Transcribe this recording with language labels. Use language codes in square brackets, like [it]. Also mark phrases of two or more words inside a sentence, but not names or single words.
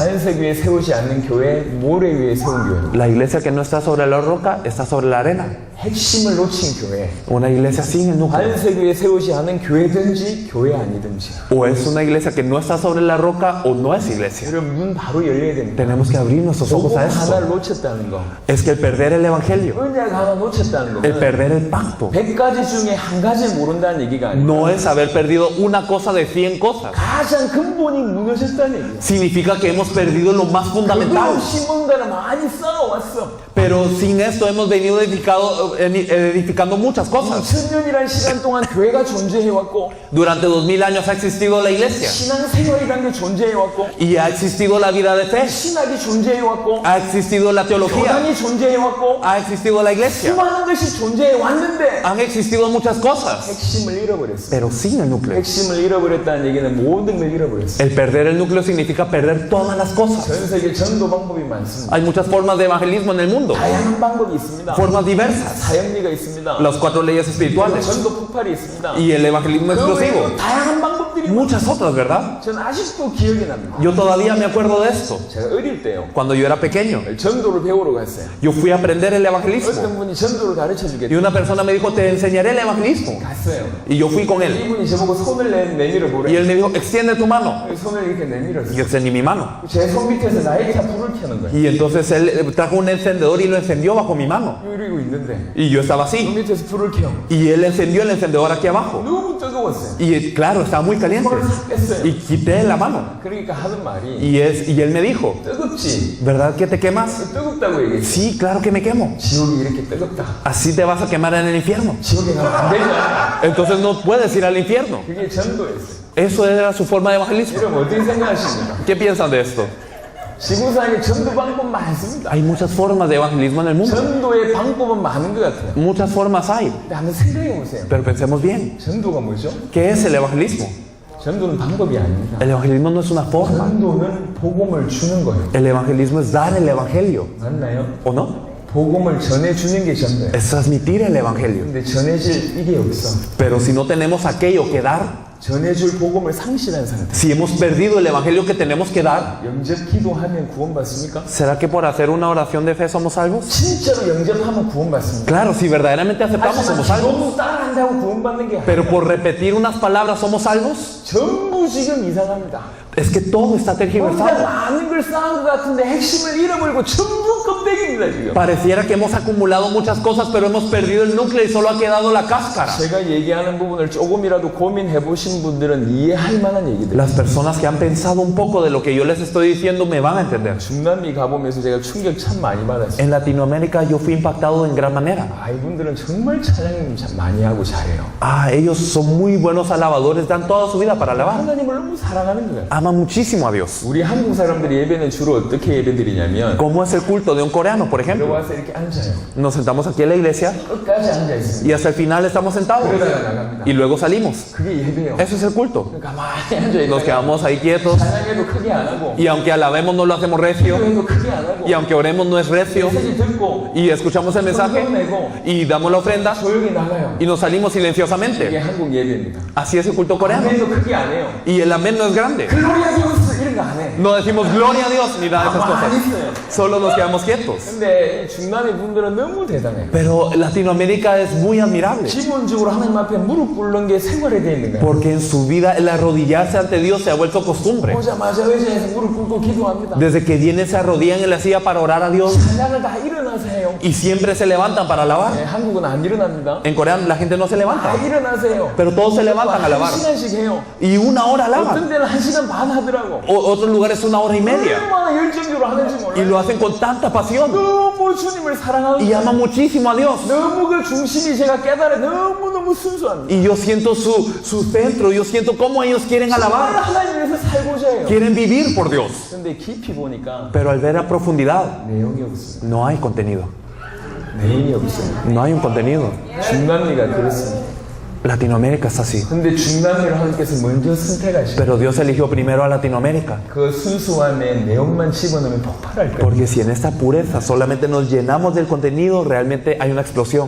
[ko] 반석 위에 세우지 않는 교회, 모래 위에 세운 교회입니다. [es] La iglesia que no está sobre la roca está sobre la arena. [ko] 핵심을 놓친 교회. [es] Una iglesia sin el núcleo. [ko] 반석 위에 세우지 않은 교회든지 교회 아니든지. [es] O es una iglesia que no está sobre la roca o no es iglesia. [ko] 여러분 눈 바로 열려야 됩니다. [es] Tenemos que abrir nuestros ojos [ko] 복음 [es] a esto. [ko] 하나를 놓쳤다는 거. [es] Es que el perder el evangelio, [ko] 언약 하나 놓쳤다는 [es] el [ko] 거. [es] perder el pacto, [ko] 100가지 중에 한 가지 모른다는 얘기가 아니에요. [es] no es haber perdido una cosa de 100 cosas. [ko] 가장 근본이 무너졌다는 얘기예요. [es] Significa que hemos perdido lo más [ko] 그거 [es] fundamental. [ko] 없이 뭔가를 많이 쌓아왔어. [es] Pero sin esto hemos venido edificando muchas cosas. [ko] 2000년이라는 시간 동안 교회가 존재해왔고 [es] Durante 2000 años ha existido la iglesia [ko] 신앙생활이라는 게 존재해왔고 [es] y ha existido la vida de fe, [ko] 신학이 존재해왔고 [es] ha existido la teología, [ko] 교단이 존재해왔고 [es] ha existido la iglesia, [ko] 수많은 것이 존재해왔는데 [es] han existido muchas cosas, [ko] 핵심을 잃어버렸어. [es] pero sin el núcleo. [ko] 핵심을 잃어버렸다는 얘기는 모든 걸 잃어버렸어. [es] El perder el núcleo significa perder todas las cosas. [ko] 전 세계 전도 방법이 많습니다. [es] Hay muchas formas de evangelismo en el mundo, [ko] 다양한 방법이 있습니다. [es] formas diversas, [ko] 사형리가 있습니다. [es] las 4 leyes espirituales [ko] 전도 폭발이 있습니다. [es] y el evangelismo [ko] 그 [es] explosivo, [ko] 외에도 다양한 방법들이 [es] muchas otras, ¿verdad? [ko] 전 아직도 기억이 납니다. [es] Yo todavía me acuerdo de esto. [ko] 제가 어릴 때요. [es] Cuando yo era pequeño, [ko] 전도를 배우러 갔어요. [es] yo fui a aprender el evangelismo [ko] 어떤 분이 전도를 가르쳐 [es] y [ko] 주겠다. [es] una persona me dijo, te enseñaré el evangelismo. [ko] 갔어요. [es] Y yo fui con él. [ko] 이분이 저보고 손을 내밀어 [es] Y [ko] 보래. [es] él me dijo, extiende tu mano. [ko] 손을 이렇게 내밀었어요. [es] Y extendí mi mano. [ko] 제 손 밑에서 나이차 불을 켜는 거예요. [es] Y entonces él trajo un encendedor y lo encendió bajo mi mano. [ko] 이러고 있는데 [es] Y yo estaba [ko] 손 [es] así. [ko] 밑에서 불을 켜. [es] Y él encendió el encendedor aquí abajo. [ko] 너무 뜨거웠어요. [es] Y claro, estaba muy caliente. [ko] 손을 싹 뺐어요. [es] Y quité la mano. [ko] 그러니까 하는 말이 [es] Y él me dijo, [ko] 뜨겁지? [es] ¿verdad que te quemas? [ko] 뜨겁다고 얘기했어요. [es] Sí, claro que me quemo. [ko] 지옥이 이렇게 뜨겁다. [es] Así te vas a quemar en el infierno. [ko] 지옥에 가면 안 되냐? [es] Entonces no puedes ir al infierno. [ko] 그게 전도였어요. [es] Eso era su forma de evangelismo. [ko] 여러분 어떻게 생각하십니까? [es] ¿Qué piensan de esto? [ko] 지구상에 전도 방법 많습니다. [es] Hay muchas formas de evangelismo en el mundo. [ko] 전도의 방법은 많은 것 같아요. [es] Muchas formas hay. [ko] 근데 한번 생각해 보세요. [es] Pero pensemos bien. [ko] 전도가 뭐죠? [es] ¿Qué es el evangelismo? [ko] 전도는 방법이 아닙니다. [es] El evangelismo no es una forma. [ko] 전도는 복음을 주는 거예요. [es] El evangelismo es dar el evangelio. [ko] 맞나요? [es] ¿O no? [ko] 복음을 전해주는 게 전도예요. [es] Es transmitir el evangelio. [ko] 근데 전해질 일이 없어. [es] Pero si no tenemos aquello que dar, [ko] 전해줄 복음을 상실한 상태. [es] Si hemos perdido el evangelio que tenemos que dar, [ko] 영접 기도하면 구원받습니까? [es] ¿será que por hacer una oración de fe somos salvos? [ko] 진짜로 영접하면 구원받습니다. [es] Claro, si verdaderamente aceptamos somos salvos. [ko] 너무 따라한다고 구원받는 게 [es] Pero por repetir unas palabras somos salvos. [ko] 전부 지금 이상합니다. [es] Es que todo está [ko] 혼자 [es] tergiversado. [ko] 많은 걸 쌓은 것 같은데 핵심을 잃어버리고 전부 껍데기입니다 지금. [es] Pareciera que hemos acumulado muchas cosas, pero hemos perdido el núcleo y solo ha quedado la cáscara. [ko] 제가 얘기하는 부분을 조금이라도 고민해 보신 분들은 이해할 만한 얘기들. [es] Las personas que han pensado un poco de lo que yo les estoy diciendo me van a entender. [ko] 중남미 가보면서 제가 충격 참 많이 받았어요. [es] En Latinoamérica yo fui impactado en gran manera. [ko] 아, 이분들은 정말 찬양 참 많이 하고 잘해요. [es] Ah, ellos son muy buenos alabadores, dan toda su vida para alabar. [ko] 하나님을 너무 사랑하는 거예요. [es] Aman muchísimo a Dios. [ko] 우리 한국 사람들이 예배는 주로 어떻게 예배드리냐면 [es] ¿Cómo es el culto de un coreano, por ejemplo? [ko] 들어와서 이렇게 앉아요. [es] Nos sentamos aquí en la iglesia [ko] 끝까지 앉아 있습니다. [es] y hasta el final estamos sentados. [ko] 그러다가 나갑니다. [es] Y luego salimos. [ko] 그게 예배예요. [es] Eso es el culto. [ko] 가만히 앉아 [es] Nos [ko] 있다가 [es] quedamos ahí quietos [ko] 찬양해도 크게 안 하고 [es] y aunque alabemos no lo hacemos recio [ko] 기도해도 크게 안 하고 [es] y aunque oremos no es recio [ko] 메시지 듣고 [es] y escuchamos el mensaje y damos la ofrenda [ko] 조용히 나가요. [es] y nos salimos [ko] 이게 [es] silenciosamente. [ko] 한국 예배입니다. [es] Así es el culto coreano. [ko] 아멘도 크게 안 해요. [es] Y el amén no es grande. gloria Dios [ko] 이런 거 안 해. [es] No decimos gloria a Dios ni nada de esas [ko] 가만히 [es] cosas. [ko] 있어요. [es] Solo nos quedamos quietos. [ko] 근데 이 중남미 분들은 너무 대단해요. [es] Pero Latinoamérica es muy admirable. [ko] 기본적으로 하나님 앞에 무릎 꿇는 게 생활이 되어 있는 거예요. [es] Porque en su vida el arrodillarse ante Dios se ha vuelto costumbre. [ko] 오자마자 의자에서 무릎 꿇고 기도합니다. [es] Desde que vienen se arrodillan en la silla para orar a Dios [ko] 찬양을 다 일어나세요. [es] y siempre se levantan para alabar. [ko] 네, 한국은 안 일어납니다. [es] En Corea la gente no se [ko] 다 [es] levanta, [ko] 일어나세요. [es] pero todos se levantan a [ko] 한 [es] alabar. [ko] 시간씩 해요. [es] Y una hora alaban. [ko] 어떤 데는 1시간 반 하더라고. [es] Otros lugares una hora y media. [ko] 얼마나 열정적으로 하는지 [es] Y [ko] 몰라요. [es] lo hacen con tanta pasión. [ko] 너무 주님을 사랑하고 [es] Y aman muchísimo a Dios. [ko] 너무 그 중심이 제가 깨달아 너무너무 순수합니다. [es] Y yo siento su centro, yo siento cómo ellos quieren [ko] 정말 [es] alabar. [ko] 하나님 위해서 살고자 해요. [es] Quieren vivir por Dios. [ko] 근데 깊이 보니까 [es] Pero al ver a profundidad, [ko] 내용이 없어요. [es] no hay contenido. [ko] 내용이 없어요. [es] No hay un contenido. [ko] 중남미가 그렇습니다. [es] Latinoamérica es así. [ko] 근데 중남미를 하나님께서 먼저 선택하시고 [es] Pero Dios eligió primero a Latinoamérica. [ko] 그 순수함에 내용만 집어넣으면 폭발할 거예요. [es] Porque si en esta pureza solamente nos llenamos del contenido, realmente hay una explosión.